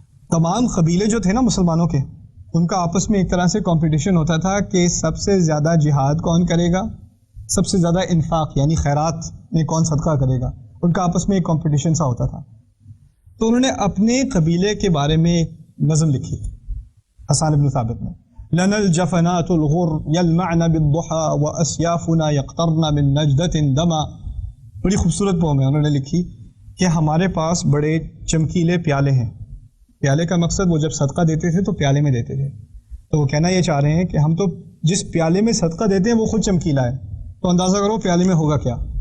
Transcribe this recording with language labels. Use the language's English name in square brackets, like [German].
[Urdu] تمام قبیلے جو تھے نا مسلمانوں کے، ان کا آپس میں ایک طرح سے کمپٹیشن ہوتا تھا کہ سب سے زیادہ جہاد کون کرے گا، سب سے زیادہ انفاق یعنی خیرات میں کون صدقہ کرے گا. ان کا آپس میں ایک کمپٹیشن سا ہوتا تھا. تو انہوں نے اپنے قبیلے کے بارے میں ایک نظم لکھی حسان بن ثابت نے. [Arabic] لنا الجفنات الغر يلمعن بالضحى واسيافنا يقطرن من نجدة دما. [Urdu] بڑی خوبصورت پوم ہے. انہوں نے لکھی کہ ہمارے پاس بڑے چمکیلے پیالے ہیں. پیالے کا مقصد وہ جب صدقہ دیتے تھے تو پیالے میں دیتے تھے. تو وہ کہنا یہ چاہ رہے ہیں کہ ہم تو جس پیالے میں صدقہ دیتے ہیں وہ خود چمکیلا ہے. تو اندازہ کرو پیالے میں ہوگا کیا.